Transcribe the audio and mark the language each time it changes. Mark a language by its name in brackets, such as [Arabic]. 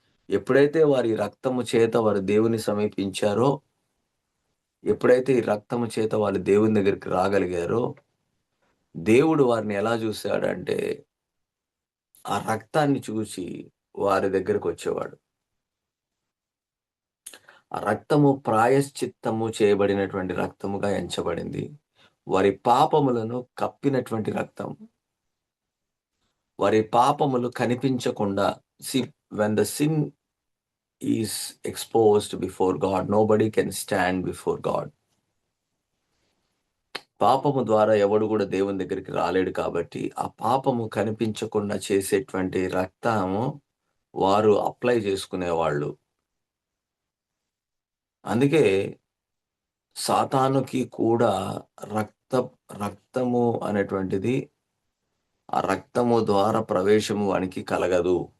[Telugu] ఎప్పుడైతే వారి రక్తము చేత వారు దేవుని సమీపించారో, ఎప్పుడైతే ఈ రక్తము చేత వాళ్ళు దేవుని దగ్గరికి రాగలిగారో, దేవుడు వారిని ఎలా చూశాడంటే ఆ రక్తాన్ని చూసి వారి దగ్గరకు వచ్చేవాడు. ఆ రక్తము ప్రాయశ్చిత్తము చేయబడినటువంటి రక్తముగా ఎంచబడింది. వారి పాపములను కప్పినటువంటి రక్తం. వారి పాపములు కనిపించకుండా, [English] when the sin is exposed before God, nobody can stand before God. [Telugu] పాపము ద్వారా ఎవడు కూడా దేవుని దగ్గరికి రాలేడు కాబట్టి ఆ పాపము కనిపించకుండా చేసేటువంటి రక్తము వారు అప్లై చేసుకునేవాళ్ళు. అందుకే సాతానుకి కూడా రక్తము అనేటువంటిది, ఆ రక్తము ద్వారా ప్రవేశము వానికి కలగదు.